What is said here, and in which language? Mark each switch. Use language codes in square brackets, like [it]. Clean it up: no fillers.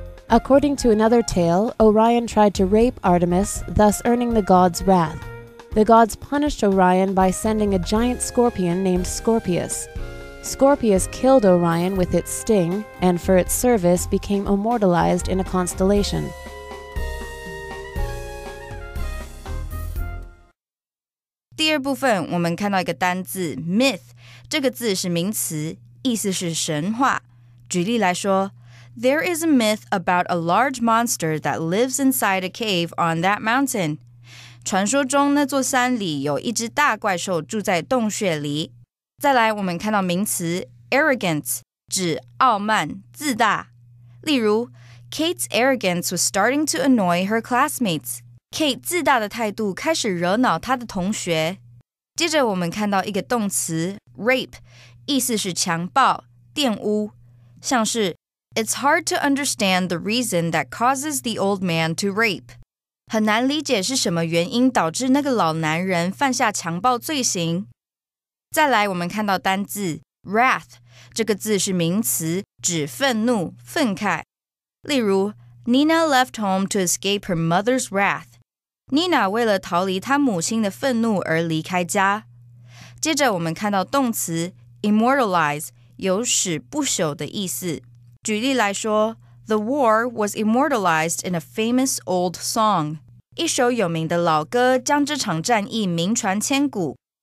[en] According to another tale, Orion tried to rape Artemis, thus earning the gods' wrath. The gods punished Orion by sending a giant scorpion named Scorpius. Scorpius killed Orion with its sting, and for its service became immortalized in a constellation. [zh] 第二部分我们看到一个单字 myth， 这个字是名词，意思是神话。举例来说 [en] There is a myth about a large monster that lives inside a cave on that mountain. [zh] 传说中那座山里有一只大怪兽住在洞穴里。再来我们看到名词 arrogance， 指傲慢、自大。例如 [en] Kate's arrogance was starting to annoy her classmates. [zh] Kate 自大的态度开始惹恼她的同学。接着我们看到一个动词 rape， 意思是强暴、玷污，像是 [en] It's hard to understand the reason that causes the old man to rape. [zh] 很难理解是什么原因导致那个老男人犯下强暴罪行。再来我们看到单字 wrath， 这个字是名词，指愤怒、愤慨。例如 [en] Nina left home to escape her mother's wrath.Nina [zh] 为了逃离她母亲的愤怒而离开家。接着我们看到动词 immortalize， 有使不朽的意思。举例来说 [en] The war was immortalized in a famous old song. [zh] 一首有名的老歌将这场战役名传千古。